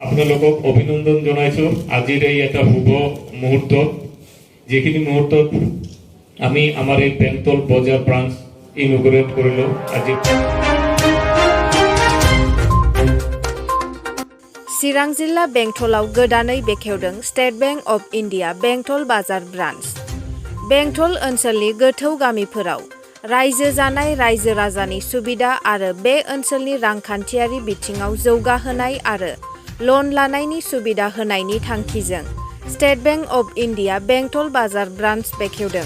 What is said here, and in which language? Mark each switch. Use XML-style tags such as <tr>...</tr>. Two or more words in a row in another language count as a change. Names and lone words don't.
<as>আপোনালোকক অভিনন্দন জনাইছো আজিৰ এই এটা শুভ মুহূৰ্ত যিখিনি মুহূৰ্তত আমি আমাৰ এই বেংটল বজাৰ ব্ৰাঞ্চ ইনঅগ্ৰেট কৰিলো আজি</as> <brx>चिरां जिल्ला बेंटलाव गोदानै बेखेवदों स्टेट बैंक अफ इन्डिया बेंटल बाजार ब्रान्च। बेंटल ओनसोलनि गोथौ गामिफोराव रायजो जानाय रायजो राजानि सुबिदा आरो बे ओनसोलनि रांखान्थियारि बिथिङाव जौगाहोनाय आरो लन लानायनि सुबिदा होनायनि थांखिजों स्टेट बैंक अफ इन्डिया बेंटल बाजार ब्रान्च बेखेवदों।</brx>